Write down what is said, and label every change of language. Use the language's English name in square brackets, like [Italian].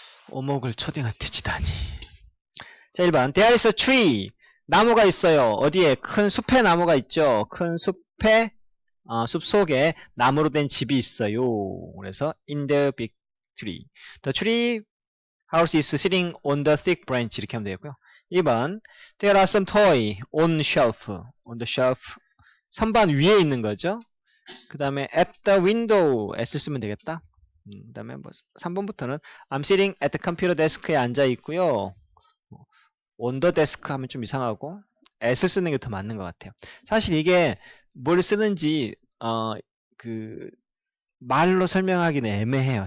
[Korean] 오목을 초딩한테 지다니. 자, 1번. [English] There is a tree. [Korean] 나무가 있어요. 어디에? 큰 숲에 나무가 있죠. 큰 숲에, 숲 속에 나무로 된 집이 있어요. 그래서 [English] in the big tree. The tree house is sitting on the thick branch. [Korean] 이렇게 하면 되고요. 2번. [English] There are some toy on shelf. on the shelf. [Korean] 선반 위에 있는 거죠. 그 다음에 [English] at the window. [Korean] s를 쓰면 되겠다. 그 다음에 뭐 3번부터는 [English] I'm sitting at the computer desk [Korean] 에 앉아 있고요. [English] on the desk [Korean] 하면 좀 이상하고 s를 쓰는 게 더 맞는 것 같아요. 사실 이게 뭘 쓰는지 그 말로 설명하기는 애매해요.